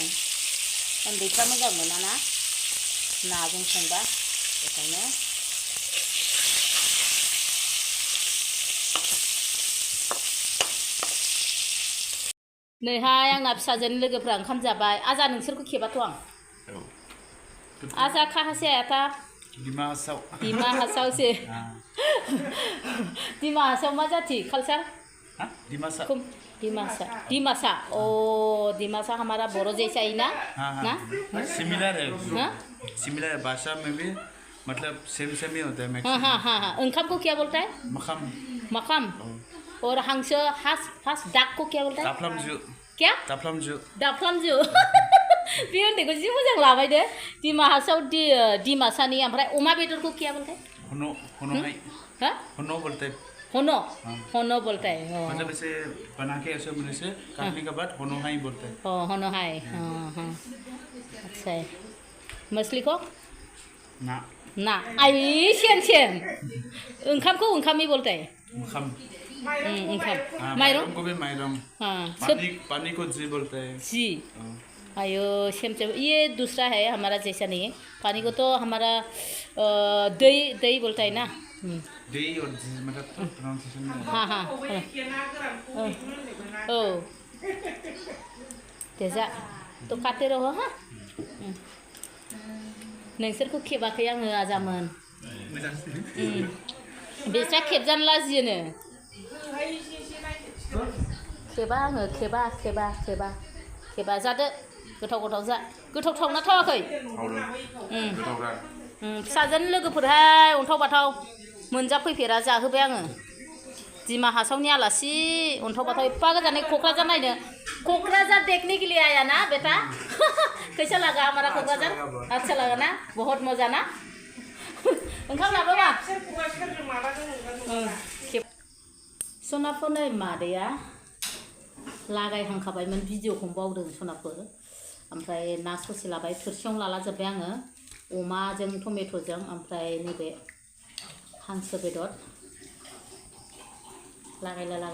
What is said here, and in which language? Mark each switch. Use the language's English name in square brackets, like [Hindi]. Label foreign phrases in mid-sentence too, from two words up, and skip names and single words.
[Bodo] उन्दैफ्रा मोजां मोना ना नाजों संबा, बेखायनो। नैहाय आंना फिसाजोनि लोगोफ्रा ओंखाम जाबाय। आजा नोंसोरखौ खेबाथ' आं। आजा [Hindi] कहाँ से आया था? दिमा हासाव। दिमा हासाव से। दिमा हासाव मा जाति कल्चर? दिमासा। दिमासा। दिमासा। ओ दिमासा हमारा बोरो जैसा ही ना? ना? सिमिलर है। सिमिलर है, भाषा में भी मतलब सेम सेम ही होता है मैक्सिमम। हाँ। ओंखाम को क्या बोलता है? [Dimasa] मखम। [Hindi] मखम। और हांसो हास डाक को क्या बोलता है? [Dimasa] दाफ्लामजु। [Hindi] क्या? [Dimasa] दाफ्लामजु। दाफ्लामजु। [Bodo] बे उन्दैखौ जि मोजां लाबाय दे। दिमा हासाव दिमासानि। ओमफ्राय अमा बेदरखौ [Hindi] क्या बोलता है? हनो है। हाँ? हनो बोलते हैं। हनो बोलता है। मतलब ऐसे बना के ऐसे मुझे से काटने के बाद हनो हाई बोलते हैं। हनो हाई। अच्छा है। मछली को? ना। आई सेम। ओंखामखौ ओंखाम이 बोलता है। [Dimasa] मखम। [Bodo] ओंखाम। [Hindi] माइरंग को भी माइरंग। हाँ। पानी को जी बोलते हैं। जी। आयो सेम। ये दूसरा है हमारा जैसा नहीं है। पानी को तो हमारा दही बोलता है ना। दही और जी मतलब प्रोनाउंसिएशन में। हाँ। ओ। तेजा तो काटे रहो हाँ। [Bodo] नोंसोरखौ खेबाखै आङो आजामोन। बिस्रा खेबजानो लाजियोनो। खेबा आङो खेबा जादो। गोथाव जा। गोथावना थावाखै? फिसाजोनि लोगोफोरहाय अन्थाव बाथाव मोनजाफैफेरा जाहोबाय आङो। दिमा हासावनि आलासि अन्थाव बाथाव एप्पा गोजानै क'क्राझार नायनो। [Hindi] क'क्राझार देखने के लिए आया ना बेटा? कैसा लगा हमारा क'क्राझार? अच्छा लगा ना? बहुत मजा ना? [Bodo] ओंखाम लाबोबा? सोनापुर नै मादैया लागायहांखाबायमोन भिडिअखौ बावदों सोनापुर। ओमफ्राय ना ससे लाबाय, थोरसियावनो लाला जोब्बाय आङो। अमाजों टमेट'जों ओमफ्राय नैबे हांसो बेदर लागायला जानोसै सोनापुर।